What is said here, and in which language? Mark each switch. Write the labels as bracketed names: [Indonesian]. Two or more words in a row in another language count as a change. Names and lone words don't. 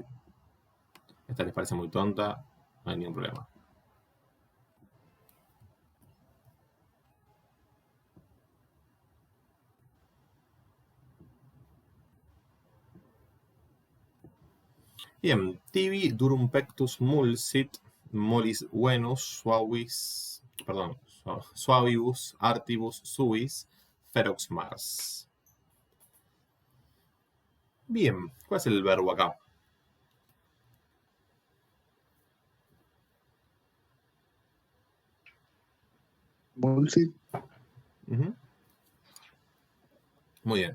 [Spanish] Esta les parece muy tonta, no hay ningún problema. Bien, [Latin] tibi durum pectus mulsit, mollis venus suavibus artibus suis, ferox mars. [Spanish] Bien, ¿cuál es el verbo acá? Mulsi, Ujú. Muy bien.